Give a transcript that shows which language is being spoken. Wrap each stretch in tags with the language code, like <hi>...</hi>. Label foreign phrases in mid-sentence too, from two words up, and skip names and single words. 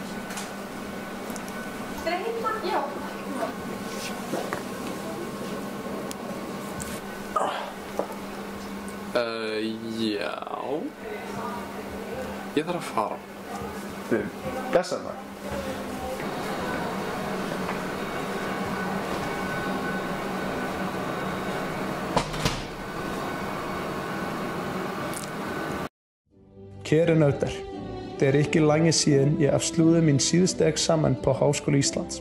<is>Stríða? Já. Já. Ég þarf að fara. Blessaði maður.</is> <da>Kære nördar, det er ikke længe siden jeg afsluttede min sidste eksamen på Højskole Islands.</da>